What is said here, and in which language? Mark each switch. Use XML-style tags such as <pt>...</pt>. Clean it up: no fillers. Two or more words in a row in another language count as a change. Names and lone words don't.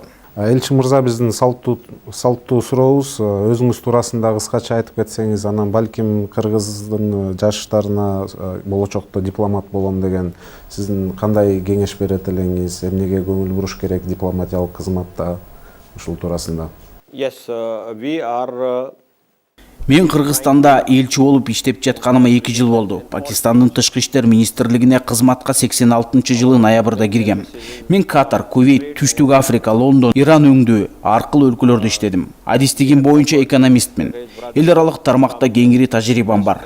<ky>Элчи мырза, биздин салттуу сурообуз, өзүңүз туурасында кыскача айтып кетсеңиз, анан балким кыргыздын жаштарына болочокто дипломат болом деген сиздин кандай кеңеш берет элеңиз, эмнеге көңүл буруш керек дипломатиялык кызматта, ушул туурасында?</ky> <en>yes, we are</en> <ky>Мен Кыргызстанда элчи болуп иштеп жатканыма 2 жыл болду. Пакистандын тышкы иштер министрлигине кызматка 86-жылы ноябрда киргем. Мен Катар, Кувейт, Түштүк Африка, Лондон, Иран өңдүү аркылуу өлкөлөрдө иштедим. Адистигим боюнча экономистмин. Эл аралык тармакта кеңири тажрыйбам бар.</ky>